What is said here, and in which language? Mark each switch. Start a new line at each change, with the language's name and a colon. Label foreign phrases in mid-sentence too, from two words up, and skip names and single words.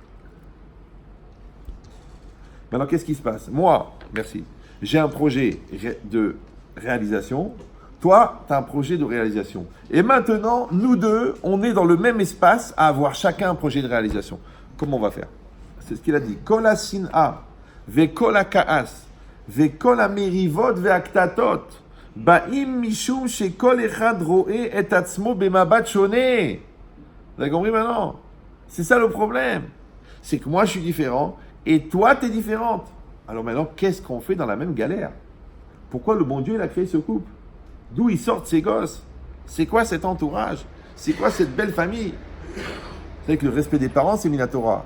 French: Maintenant, qu'est-ce qui se passe? Moi, merci, j'ai un projet de réalisation. Toi, tu as un projet de réalisation. Et maintenant, nous deux, on est dans le même espace à avoir chacun un projet de réalisation. Comment on va faire? C'est ce qu'il a dit.
Hebrew: כל השנאה, וכל הכעס, וכל המריבות והקטטות, באים משום שכל אחד רואה את עצמו במבט שונה.
French: Vous avez compris maintenant? C'est ça le problème. C'est que moi, je suis différent et toi, tu es différente. Alors maintenant, qu'est-ce qu'on fait dans la même galère? Pourquoi le bon Dieu, il a créé ce couple? D'où ils sortent ces gosses? C'est quoi cet entourage? C'est quoi cette belle famille? Vous savez que le respect des parents, c'est Minatora.